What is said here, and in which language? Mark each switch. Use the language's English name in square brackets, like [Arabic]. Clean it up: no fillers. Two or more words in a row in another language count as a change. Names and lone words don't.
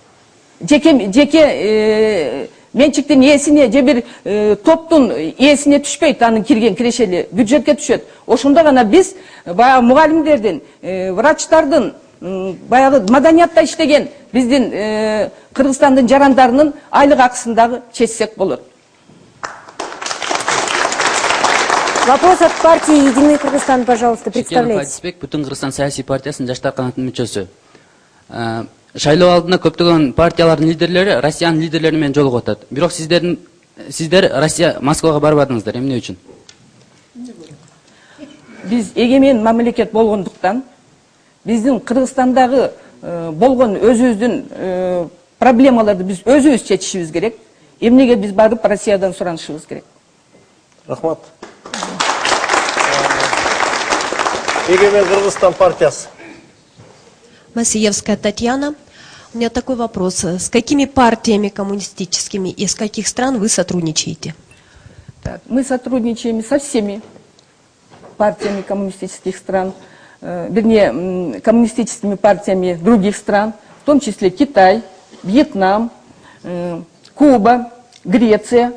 [Kyrgyz] Жеке менчиктин ээсине же бир топтун ээсине түшпөйт, анын кирген кирешели бюджетке түшөт. Ошондо гана биз баягы мугалимдердин, врачтардын, баягы маданиятта иштеген биздин Кыргызстандын жарандарынын айлык акысын дагы чечсек болот. [Russian] Вопрос от партии «Единый Кыргызстан», пожалуйста, представляйте. [Kyrgyz] Шекенов Бүтүн Кыргызстан саясий партиясынын жаштар канатынын мүчөсү. Шайлоо алдында көптөгөн партиялардын лидерлери Россиянын лидерлери менен жолугуп атат. Бирок сиздер Россия Москвага барбадыңыздар. Эмне үчүн? Биз эгемен мамлекет болгондуктан, биздин Кыргызстандагы болгон өзүбүздүн проблемаларды биз өзүбүз чечишибиз керек. Эмнеге биз барып Россиядан суранышыбыз керек? Рахмат. Эгемен Кыргызстан партиясы. [Russian] Масиевская Татьяна. У меня такой вопрос. С какими партиями коммунистическими и из каких стран вы сотрудничаете? Так, мы сотрудничаем со всеми партиями коммунистических стран, вернее, коммунистическими партиями других стран, в том числе Китай, Вьетнам, Куба, Греция.